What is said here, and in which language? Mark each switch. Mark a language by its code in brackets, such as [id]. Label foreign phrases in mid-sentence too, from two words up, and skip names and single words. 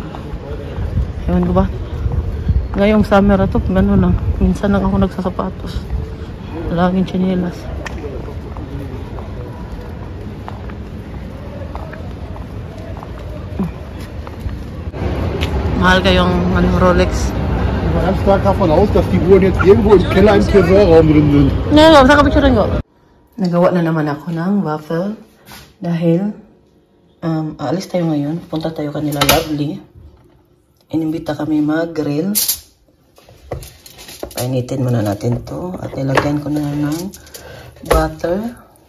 [tl] Ewan ko ba? Ngayong summer ito, gano'n lang. Minsan lang ako nagsasapatos. Laging tsinelas. Mahal kayong Rolex. [de] Ich war ganz stark davon aus, dass die Uhren jetzt irgendwo im Keller im Tresorraum drin sind. [tl] Ngayon, saan ka picture ko? Nagawa na naman ako ng waffle. Dahil, aalis tayo ngayon. Punta tayo kanila Lovely. Inimbita kami mag-grill. Painitin muna natin to. At ilagyan ko na ng butter.